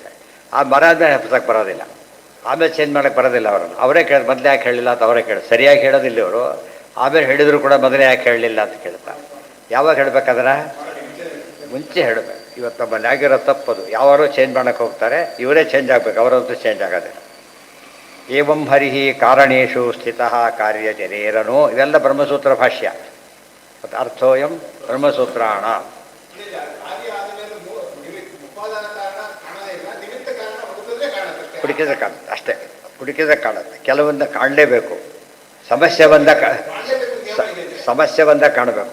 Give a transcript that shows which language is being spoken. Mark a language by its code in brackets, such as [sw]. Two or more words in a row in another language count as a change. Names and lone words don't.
[kn] ಆ ಮರ ಆದಮೇಲೆ ಹಬ್ಬಿಸೋಕ್ಕೆ ಬರೋದಿಲ್ಲ, ಆಮೇಲೆ ಚೇಂಜ್ ಮಾಡೋಕ್ಕೆ ಬರೋದಿಲ್ಲ. ಅವರನ್ನು ಅವರೇ ಕೇಳಿ ಮೊದಲೇ ಯಾಕೆ ಹೇಳಲಿಲ್ಲ ಅಂತ ಅವರೇ ಕೇಳಿ, ಸರಿಯಾಗಿ ಹೇಳೋದಿಲ್ಲ ಇವರು. ಆಮೇಲೆ ಹೇಳಿದ್ರು ಕೂಡ ಮೊದಲೇ ಯಾಕೆ ಹೇಳಲಿಲ್ಲ ಅಂತ ಕೇಳ್ತಾರೆ. ಯಾವಾಗ ಹೇಳಬೇಕಾದ್ರೆ ಮುಂಚೆ ಹೇಳಬೇಕು. ಇವತ್ತು ನಮ್ಮಲ್ಲಿ ಆಗಿರೋ ತಪ್ಪದು. ಯಾವಾರೋ ಚೇಂಜ್ ಮಾಡೋಕ್ಕೆ ಹೋಗ್ತಾರೆ, ಇವರೇ ಚೇಂಜ್ ಆಗಬೇಕು, ಅವರಂತೂ ಚೇಂಜ್ ಆಗೋದಿಲ್ಲ. [sa] ಏವಂ ಹರಿಹಿ ಕಾರಣೇಶು ಸ್ಥಿತಃ ಕಾರ್ಯಜನೇರನೋ, [kn] ಇವೆಲ್ಲ ಬ್ರಹ್ಮಸೂತ್ರ ಭಾಷ್ಯ. [sa] ಮತ್ತು ಅರ್ಥೋಯಂ ಬ್ರಹ್ಮಸೂತ್ರಾಣ. [kn] ಹುಡುಕಿದ್ರೆ ಕಾಣುತ್ತೆ ಅಷ್ಟೇ, ಹುಡುಕಿದ್ರೆ ಕಾಣುತ್ತೆ. ಕೆಲವೊಂದು ಕಾಣಲೇಬೇಕು. ಸಮಸ್ಯೆ ಬಂದಾಗ ಕಾಣಬೇಕು.